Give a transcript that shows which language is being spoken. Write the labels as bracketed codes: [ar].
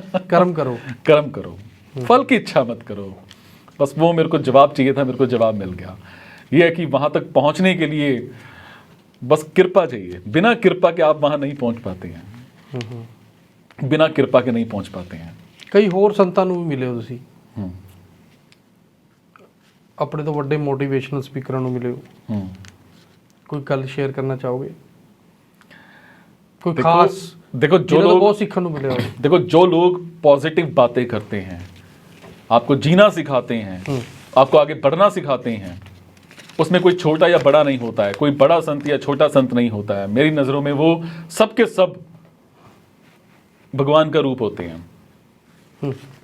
[hi] कर्म करो, कर्म करो, फल की इच्छा मत करो। बस वो मेरे को जवाब चाहिए था, मेरे को जवाब मिल गया। ये है कि वहां तक पहुंचने के लिए बस कृपा चाहिए। बिना कृपा के आप वहां नहीं पहुंच पाते हैं, बिना कृपा के नहीं पहुंच पाते हैं। [pa] ਕਈ ਹੋਰ ਸੰਤਾਂ ਨੂੰ ਵੀ ਮਿਲੇ ਹੋ ਤੁਸੀਂ, ਆਪਣੇ ਤੋਂ ਵੱਡੇ ਮੋਟੀਵੇਸ਼ਨਲ ਸਪੀਕਰਾਂ ਨੂੰ ਮਿਲੇ ਹੋ, ਕੋਈ ਗੱਲ ਸ਼ੇਅਰ ਕਰਨਾ ਚਾਹੋਗੇ? ਕੋਈ ਖਾਸ [hi] देखो जो [pa] ਜਿਹਨਾਂ ਤੋਂ [hi] लोग [pa] ਬਹੁਤ ਸਿੱਖਣ ਨੂੰ ਮਿਲਿਆ ਹੋਵੇ? [hi] देखो जो लोग पॉजिटिव बातें करते हैं, आपको जीना सिखाते हैं, आपको आगे बढ़ना सिखाते हैं, उसमें कोई छोटा या बड़ा नहीं होता है, कोई बड़ा संत या छोटा संत नहीं होता है। मेरी नज़रों में वो सब के सब भगवान का रूप होते हैं।